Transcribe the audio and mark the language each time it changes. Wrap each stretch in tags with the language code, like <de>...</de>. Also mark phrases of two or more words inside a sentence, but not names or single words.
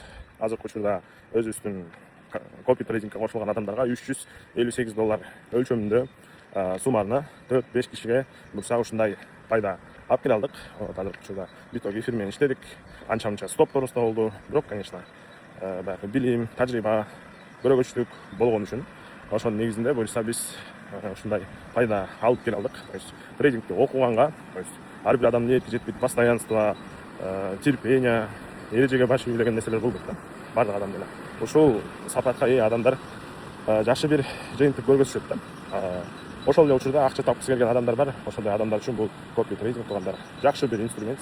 <ky>Азыркы учурда өзүбүздүн копи трейдингке кошулган адамдарга $358 өлчөмүндө суммарына 4-5 кишиге бурса ушундай пайда алып келе алдык. Азыркы учурда биток эфир менен иштедик. Анча мынча стопторубуз да болду. Бирок, конечно, баягы билим, тажрыйба көрөгөчтүк болгон үчүн ошонун негизинде буюрса биз ушундай пайда алып келе алдык.</ky> <ru>То есть</ru> <ky>трейдингти окуганга,</ky> <ru>то есть</ru> <ky>ар бир адамдын эрки жетпейт,</ky> <ru>постоянство, терпение,</ru> <ky>эрежеге баш ийүү деген нерселер болбойт да. Бардык адам деле. Ушул сапатка ээ адамдар жакшы бир жыйынтык көргөзүшөт да. Ошол эле учурда акча тапкысы келген адамдар бар. Ошондой адамдар үчүн бул копи трейдинг туугандар жакшы бир инструмент.</ky>